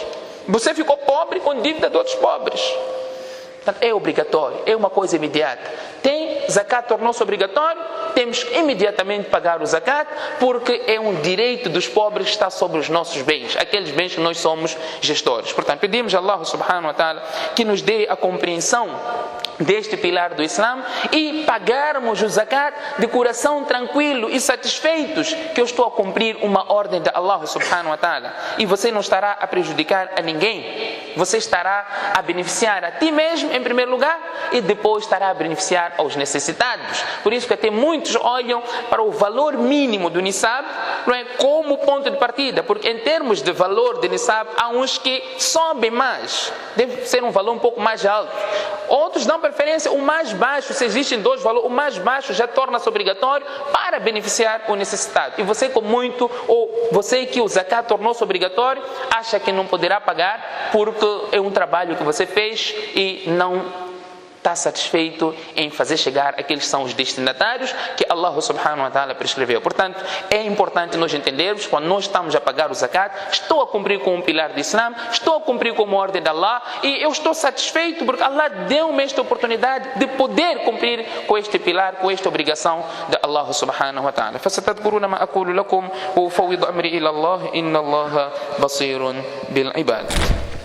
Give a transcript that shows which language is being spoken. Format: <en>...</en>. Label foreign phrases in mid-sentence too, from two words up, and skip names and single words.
<pt>Você ficou pobre com dívida de outros pobres. Portanto, é obrigatório, é uma coisa imediata. Zakat tornou-se obrigatório, temos que imediatamente pagar o zakat, porque é um direito dos pobres que está sobre os nossos bens, aqueles bens que nós somos gestores. Portanto, pedimos a</pt> <ar>الله سبحانه وتعالى</ar> <pt>que nos dê a compreensão deste pilar do Islã e pagarmos o zakat de coração tranquilo e satisfeitos que eu estou a cumprir uma ordem de</pt> <ar>الله سبحانه وتعالى.</ar> <pt>E você não estará a prejudicar a ninguém, você estará a beneficiar a ti mesmo em primeiro lugar e depois estará a beneficiar aos necessitados. Por isso que até muitos olham para o valor mínimo do Nisab, não é, como ponto de partida, porque em termos de valor de Nisab há uns que sobem mais, deve ser um valor um pouco mais alto. Outros dão preferência o mais baixo. Se existem dois valores, o mais baixo já torna-se obrigatório para beneficiar o necessitado. E você com muito, ou você que o zakat tornou-se obrigatório, acha que não poderá pagar porque é um trabalho que você fez e não está satisfeito em fazer chegar aqueles que são os destinatários que</pt> <ar>الله سبحانه وتعالى</ar> <pt>prescreveu. Portanto, é importante nós entendermos, quando nós estamos a pagar o zakat, estou a cumprir com um pilar do Islã, estou a cumprir com uma ordem de Allah e eu estou satisfeito porque Allah deu-me esta oportunidade de poder cumprir com este pilar, com esta obrigação de</pt> <ar>الله سبحانه وتعالى. فَسَتَذْكُرُونَ مَا أَقُولُ لَكُمْ وَأُفَوِّضُ أَمْرِي إِلَى اللَّهِ إِنَّ اللَّهَ بَصِيرٌ بِالْعِبَادِ.</ar>